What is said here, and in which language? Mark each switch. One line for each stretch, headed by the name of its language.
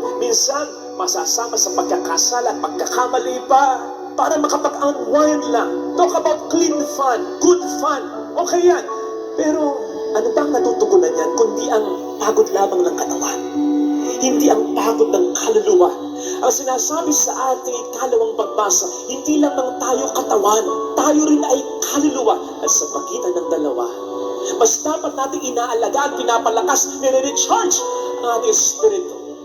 Filipino: Minsan, masasama sa pagkakasala at pagkakamali pa. Para makapag-unwind lang.
English: Talk about clean fun, good fun.
Filipino: Okay yan. Pero, ano bang natutugunan yan kundi ang pagod lamang ng katawan? Hindi ang pagod ng kaluluwa. Ang sinasabi sa ating ikalawang pagbasa, hindi lamang tayo katawan, tayo rin ay kaluluwa. At sa pagitan ng dalawa, mas dapat natin inaalagaan, pinapalakas, nire-recharge ang ating espiritu.